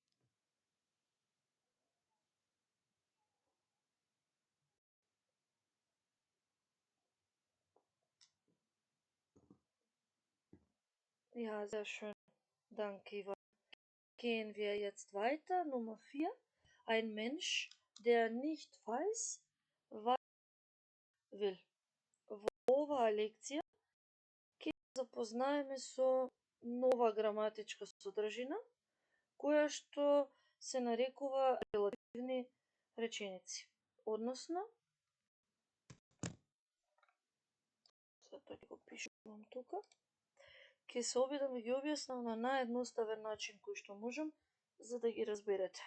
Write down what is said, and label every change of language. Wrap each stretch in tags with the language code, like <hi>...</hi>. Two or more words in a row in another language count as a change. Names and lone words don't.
<de>Ja, sehr schön. Danke, Ivana. Gehen wir jetzt weiter. Nummer 4. Ein Mensch, der nicht weiß, was er will.</de> <mk>Во оваа лекција ќе запознаеме со нова граматичка содржина, која што се нарекува релативни реченици. Односно, сега ќе го пишувам тука, ќе се обидам да ги објаснам на наједноставен начин кој што можам, за да ги разберете.</mk>